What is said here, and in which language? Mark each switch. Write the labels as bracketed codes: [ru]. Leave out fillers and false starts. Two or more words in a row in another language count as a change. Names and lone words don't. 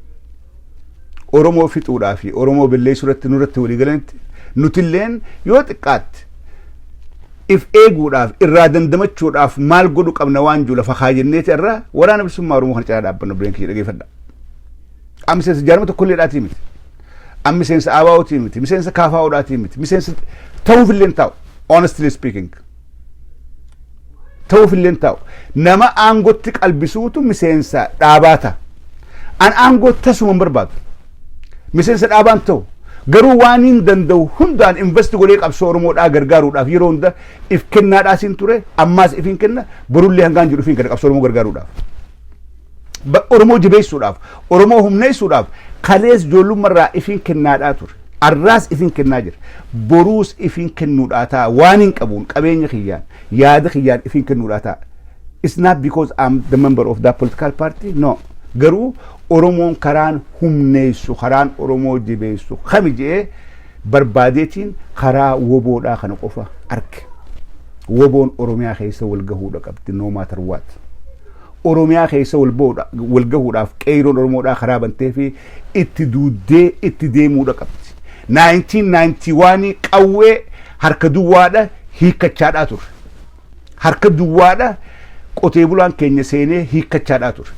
[om] Oromoo fixuudhaa fi Oromoo balleessuu irratti nurratti walii galanitti nutilleen yoo xiqqaatti if eeguudhaaf irraa dandamachuudhaaf maal godhu qabna waan juu lafa kaayinneeti irraa waraana bilisummaa Oromoo kan caalaa dhaabbannu bireen kiyya dhageeffadha. Miseensa jaarma tokkollee dhaatii miti. Miseensa ABO'tii miti. Miseensa KFO'dhaatii miti. Miseensa ta'uufillee hin taa'u. [en] Honestly speaking. [om] Ta'uufillee hin taa'u. Nama aangotti qalbisuutu miseensa dhaabaata. An aangootti tasuma hin barbaadu. Miseensa dhaabaan ta'u. Garuu waan hin danda'u hundaan investi godhee qabsoo Oromoodhaa gargaaruudhaaf yeroo hunda if kennaadhaa siin ture ammaas if hin kenna borullee hangaan jedhu ifin kenna qabsoo Oromoo gargaaruudhaaf. Oromoo jabeessuudhaaf Oromoo humneessuudhaaf kalees ijoollummaarraa ifin kennaadhaa ture. Arraas ifin kennaa jira. Boruus ifin kennuudhaa ta'a waan hin qabuun qabeenya kiyyaan yaada kiyyaan ifin kennuudhaa ta'a. [en] It's not because I'm the member of that political party. No. [om] Garuu Oromoon karaan humneessu karaan Oromoo jabeessu kami jedhee barbaadeetiin karaa woboodhaa kana qofa arge. Woboon Oromiyaa keessa wal gahuudha qabdi [en] no matter what. [om] Oromiyaa keessa wal gahuudhaaf qeeroon Oromoodhaa karaa bantee fi itti duuddee itti deemuudha qabdi. 1991 qawwee harka duwwaadha hiikkachaadhaa ture. Harka duwwaadha qotee bulaan keenya seenee hiikkachaadhaa ture.